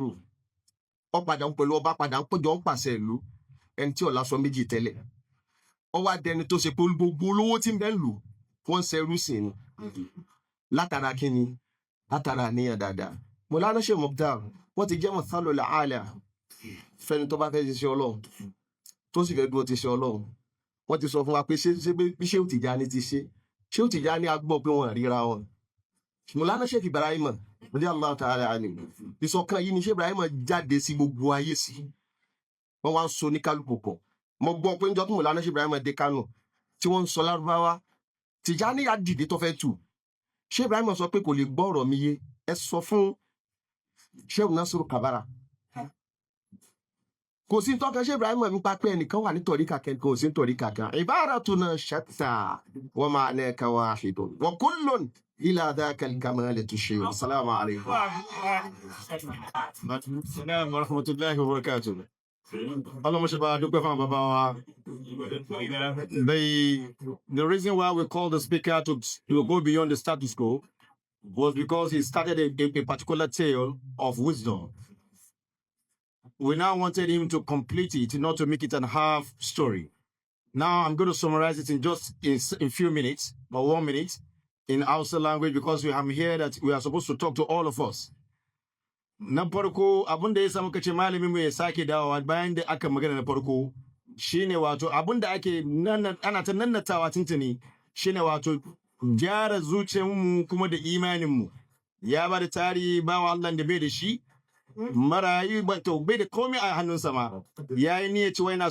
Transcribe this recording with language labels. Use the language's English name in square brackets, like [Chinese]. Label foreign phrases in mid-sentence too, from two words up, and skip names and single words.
[Yoruba] Arákùnrin aláàrù ó padà ń pẹ̀lú ọba padà ń péjọ ń pàṣẹ ìlú ẹni tí ọ̀la sọ méjì tẹ́lẹ̀ ó wá dẹni tó ṣe pé gbogbo olówó tí ń bẹ ń lò wọ́n ń ṣẹrú sí ni látara kíni látara àníyàn dáadáa Mọ̀lánà Sheikh Muktar wọ́n ti jẹ́ wọn sálọ làálà fẹ́ni tó bá fẹ́ ṣiṣẹ́ Ọlọ́run tó sì fẹ́ dúró ti ṣe Ọlọ́run wọ́n ti sọ fún wa pé ṣé bí Sheikh Tijani ti ṣe Sheikh Tijani á gbọ́ pé wọ́n ríra wọn Mọ̀lánà Sheikh Ibrahim [Arabic] رضي الله تعالى عنه [Yoruba] ìṣọ̀kan yìí ni Sheikh Ibrahim jáde sí gbogbo ayé sí wọ́n wá ń so ní kálukú pọ̀ mo gbọ́ pé níjọ́ tí Mọ̀lánà Sheikh Ibrahim dé Kánò tí wọ́n ń sọ Lárúbáwá Tijaniyyah dìde tó fẹ́ tù Sheikh Ibrahim sọ pé kò lè gbọ́ ọ̀rọ̀ mi yé ẹ sọ fún Sheikh Nasiru Kabara kò sí tọ́ka Sheikh Ibrahim nípa pé ẹnìkan wà ní tọ̀ríkà kan kò sí tọ̀ríkà kan [Arabic] عباراتنا شتى ومعناك واحد وكل إلى ذاك الكمال تشير. السلام عليكم. السلام ورحمة الله وبركاته. [English] Allah Shabbat, the reason why we call the speaker to go beyond the status quo was because he started a particular tale of wisdom. We now wanted him to complete it, not to make it a half story. Now I'm going to summarize it in just in few minutes, or 1 minute, in Hausa language, because I'm here that we are supposed to talk to all of us. [Hausa] Na farko abin da ya samu kace malamin mu ya sake dawowa bayan da aka magana na farko shine wato abin da ake ana ta nannatawa tuntuni shine wato gyara zuciyar mu kuma da imanin mu ya ba da tarihi bawa Allah da bai da shi marayu to bai da komai a hannunsa ma yayi niyyar cewa yana